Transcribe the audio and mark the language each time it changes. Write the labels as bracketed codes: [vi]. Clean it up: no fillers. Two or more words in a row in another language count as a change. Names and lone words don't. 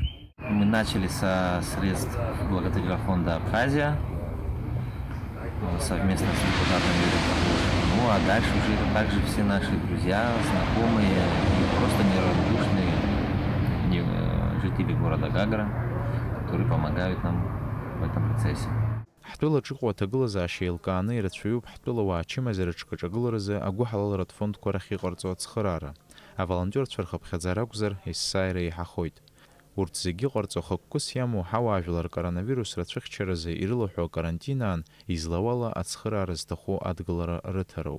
[ru] Мы начали со средств благотворительного фонда «Абхазия» совместно с депутатами. Ну а дальше уже это также все наши друзья, знакомые и просто неравнодушные жители города Гагра, которые помогают нам в этом процессе. [ab] ҳтәылаҿ иҟоу аҭагылазаашьа еилкааны ирацәаҩуп ҳтәылауаа ачымазараҿ аҿагыларазы агәыҳалалратә фондқәа рахь иҟарҵо ацхыраара. Аволонтерцәа рхыԥхьаӡара акәзар есааира еиҳахоит. Урҭ зегьы иҟарҵо хықәкыс иамоу ҳауаажәлар коронавирус рацәыхьчаразы ирылаҳәо акарантин аан излауала ацхыраара зҭаху адгылара рыҭароуп.